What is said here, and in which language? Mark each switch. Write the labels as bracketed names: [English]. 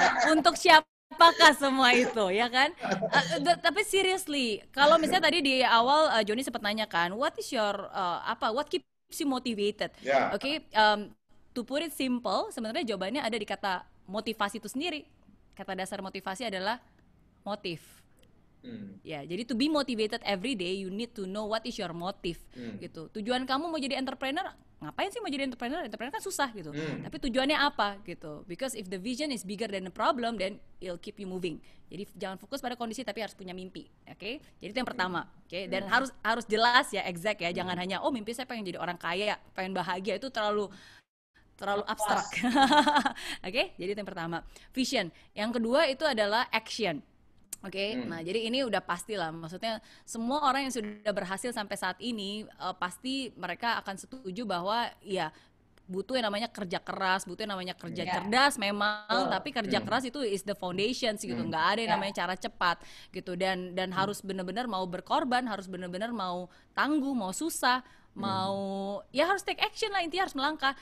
[Indonesian] Untuk siapa? apakah semua itu, ya kan? Tapi seriously, kalau misalnya tadi di awal Joni sempat nanya kan, [English] what is your what keeps you motivated? Yeah. [Indonesian] Oke, [English] to put it simple, [Indonesian] sebenarnya jawabannya ada di kata motivasi itu sendiri. Kata dasar motivasi adalah motif. Ya, jadi [English] to be motivated every day, you need to know what is your motive, gitu. [Indonesian] Tujuan kamu mau jadi entrepreneur, ngapain sih mau jadi entrepreneur? Entrepreneur kan susah, gitu. Tapi tujuannya apa, gitu? [English] Because if the vision is bigger than the problem, then it'll keep you moving. [Indonesian] Jadi jangan fokus pada kondisi, tapi harus punya mimpi, oke? Jadi itu yang pertama, oke? Dan harus jelas ya, exact ya. Jangan hanya, oh mimpi saya pengen jadi orang kaya, pengen bahagia, itu terlalu abstrak. Oke? Jadi itu yang pertama. Vision. Yang kedua itu adalah action. Oke, nah jadi ini udah pasti lah, maksudnya semua orang yang sudah berhasil sampai saat ini pasti mereka akan setuju bahwa ya butuh yang namanya kerja keras, butuh yang namanya kerja cerdas memang, tapi kerja keras itu [English] is the foundation [Indonesian] gitu, nggak ada yang namanya cara cepat gitu, dan harus benar-benar mau berkorban, harus benar-benar mau tangguh, mau susah, mau ya harus take action lah, intinya harus melangkah.